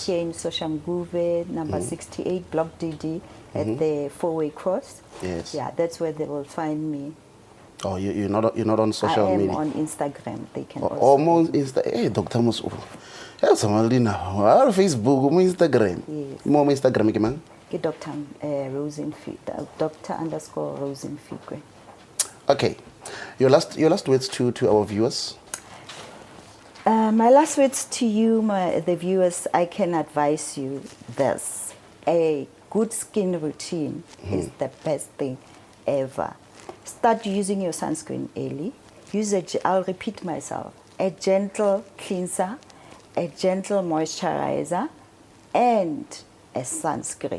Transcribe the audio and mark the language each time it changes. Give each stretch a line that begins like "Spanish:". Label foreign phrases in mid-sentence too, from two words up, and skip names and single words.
English: Here in Soshanguve, number 68, Block DD, at the 4-way cross. Yes. Yeah, that's where they will find me. Oh, you're not on social I am media. on Instagram. They can also. Almost hey, Doctor Musu. Hey, somebody now. Our Facebook, my Instagram. Yes.
Tswana: Mo Instagram ke mang? Ke Dr. Mfikwe.
English: Okay. Your last words to our viewers. My last words to you, the viewers, I can advise you this. good skin routine is the best thing ever. Start using your sunscreen early. I'll repeat myself, a gentle cleanser, a gentle moisturizer, and a sunscreen.